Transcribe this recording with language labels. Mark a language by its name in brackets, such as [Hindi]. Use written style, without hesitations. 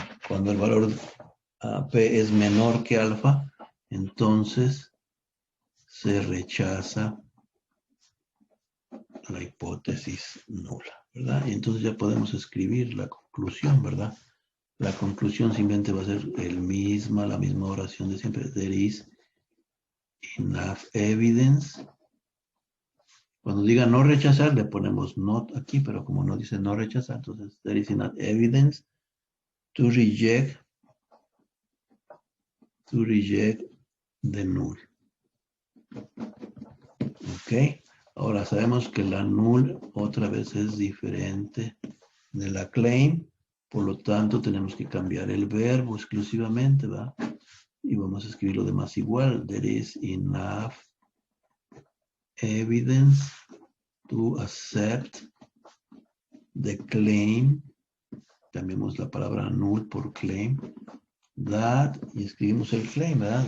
[Spanish] Cuando el valor P es menor que alfa, entonces se rechaza la hipótesis nula, ¿verdad? Y entonces ya podemos escribir la conclusión, ¿verdad? La conclusión simplemente va a ser la misma oración de siempre. [English] There is enough evidence. [Spanish] Cuando diga no rechazar, le ponemos not aquí, pero como no dice no rechazar, entonces [English] there is enough evidence to reject the null. Ok. [Spanish] Ahora sabemos que la null otra vez es diferente de la claim. Por lo tanto, tenemos que cambiar el verbo exclusivamente, ¿va? Y vamos a escribir lo demás igual. [English] There is enough evidence to accept the claim. [Spanish] Cambiamos la palabra null por claim. That, y escribimos el claim, ¿verdad?